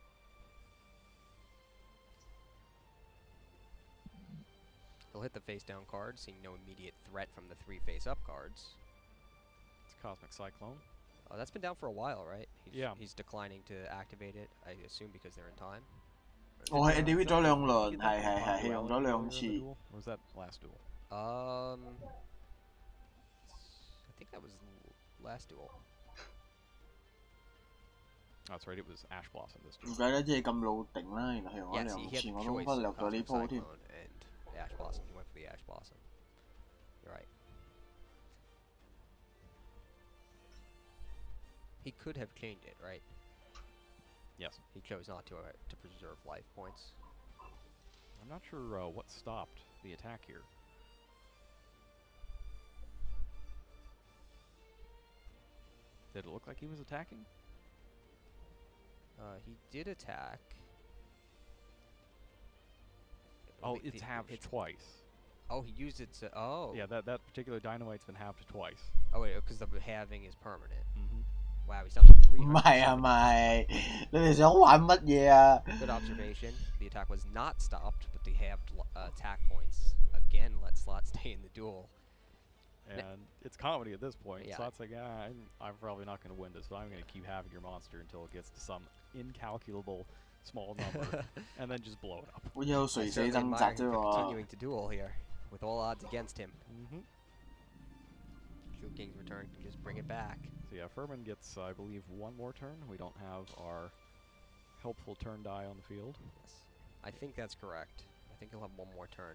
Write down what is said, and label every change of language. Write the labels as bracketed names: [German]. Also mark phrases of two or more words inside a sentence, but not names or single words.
[English] He'll hit the face-down card, seeing no immediate threat from the 3 face-up cards. It's Cosmic Cyclone. That's been down for a while, right? Yeah. He's declining to activate it, I assume because they're in time. [Cantonese] 我係 delete 咗2輪， [English] Did that from [Cantonese] 係 [English] Duel [Cantonese] 用咗 [English] earlier [Cantonese] 2 [English] in the [Cantonese] 次。 [English] duel? Or was that last duel? I think that was last duel. Oh, that's right, it was Ash Blossom this [Cantonese] 唔 [English] duel. [Cantonese] 怪得即係咁老定啦，原來係用咗 [English] Yeah, see, [Cantonese] 2 [English] he had [Cantonese] 次， [English] the [Cantonese] 我都 [English] choice [Cantonese] 忽略 [English] of [Cantonese] 咗呢 [English] Cosmic [Cantonese] 鋪添。 [English] Cyclone and Ash Blossom. He went for the Ash Blossom. You're right. He could have changed it, right? Yes. He chose not to preserve life points. I'm not sure what stopped the attack here. Did it look like he was attacking? He did attack. Oh, Wait, it's halved twice. Oh, he used it to. Oh. Yeah, that particular dynamite's been halved twice. Oh wait, because the halving is permanent. Mm-hmm. Wow, he's down to 300. [Cantonese] 唔係啊，咪你哋想玩乜嘢啊？ [English] Good observation. The attack was not stopped, but the halved attack points again let Slot stay in the duel. And it's comedy at this point. Yeah. Slot's like, I'm probably not going to win this, but I'm going to keep having your monster until it gets to some incalculable small number, and then just blow it up. [Cantonese] 好似有 [English] I [Cantonese] 垂死 [English] certainly [Cantonese] 掙扎 [English] admire [Cantonese] 啫 [English] him for [Cantonese] 喎。 [English] continuing to duel here, with all odds against him. Mm-hmm. True King's Return can just bring it back. So yeah, Furman gets, I believe, 1 more turn. We don't have our helpful turn die on the field. Yes, I think that's correct. I think he'll have 1 more turn.